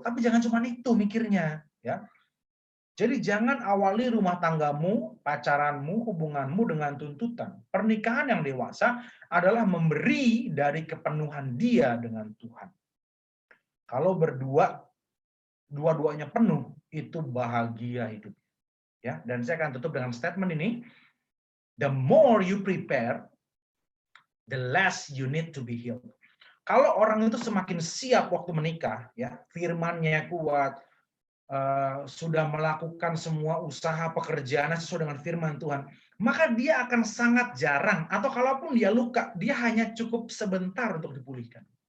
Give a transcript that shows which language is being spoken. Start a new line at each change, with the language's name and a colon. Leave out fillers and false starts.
Indonesian: Tapi jangan cuma itu mikirnya, ya. Jadi jangan awali rumah tanggamu, pacaranmu, hubunganmu dengan tuntutan. Pernikahan yang dewasa adalah memberi dari kepenuhan dia dengan Tuhan. Kalau berdua, dua-duanya penuh, itu bahagia hidup. Ya, dan saya akan tutup dengan statement ini.
English: The more you prepare, the less you need to be healed.
Indonesian: Kalau orang itu semakin siap waktu menikah, ya, firmannya kuat, sudah melakukan semua usaha pekerjaannya sesuai dengan firman Tuhan, maka dia akan sangat jarang, atau kalaupun dia luka, dia hanya cukup sebentar untuk dipulihkan.